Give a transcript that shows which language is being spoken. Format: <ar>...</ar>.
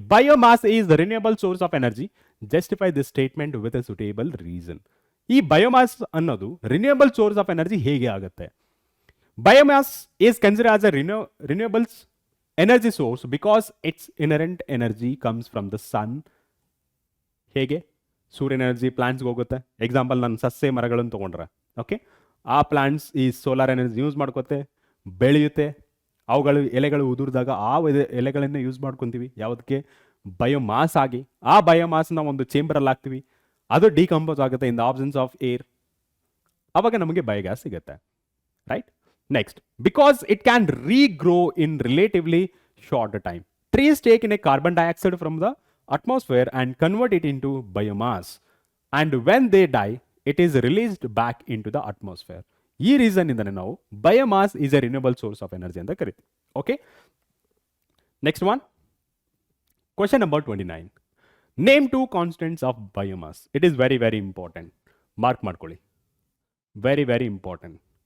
<en>Biomass is the renewable source of energy. Justify this statement with a suitable reason.</en> <kn>ಈ biomass ಅನ್ನೋದು renewable source of energy ಹೇಗೆ ಆಗುತ್ತೆ?</kn> <en>Biomass is consider as a renewable energy source because it's inherent energy comes from the sun.</en> <kn>ಹೇಗೆ? ಸೂರ್ಯನ energy ಪ್ಲಾಂಟ್ಸ್ಗೆ ಹೋಗುತ್ತೆ. Example, ನಾನು ಸಸ್ಯ ಮರಗಳನ್ನು ತೊಗೊಂಡ್ರೆ, ಓಕೆ, ಆ ಪ್ಲಾಂಟ್ಸ್ ಈ ಸೋಲಾರ್ ಎನರ್ಜಿ ಯೂಸ್ ಮಾಡ್ಕೋತೆ, ಬೆಳೆಯುತ್ತೆ. ಎಲೆಗಳು ಉದುರಿದಾಗ ಆ ಎಲೆಗಳನ್ನ ಯೂಸ್ ಮಾಡ್ಕೊತೀವಿ ಯಾವುದಕ್ಕೆ, ಬಯೋಮಾಸ್ ಆಗಿ. ಆ ಬಯೋಮಾಸ್ನ ಒಂದು ಚೇಂಬರಲ್ಲಿ ಹಾಕ್ತೀವಿ, ಅದು ಡಿಕಂಪೋಸ್ ಆಗುತ್ತೆ</kn> <en>In the absence of air.</en> <kn>ಅವಾಗ ನಮಗೆ ಬಯೋಗ್ಯಾಸ್ ಸಿಗುತ್ತೆ,</kn> <en>Right? Next, because it can regrow in relatively short time. Trees take in a carbon dioxide from the atmosphere and convert it into biomass, and when they die it is released back in to the atmosphere.</en> <kn>ಈ reason ಇಂದನೇ ನಾವು biomass is A renewable source of energy ಅಂತ ಕರಿತೀವಿ.</kn> <en>Okay, next one, question number 29. Name 2 constants of biomass. It is very very important,</en> <kn>mark ಮಾಡ್ಕೊಳ್ಳಿ,</kn> <en>Very very important.</en>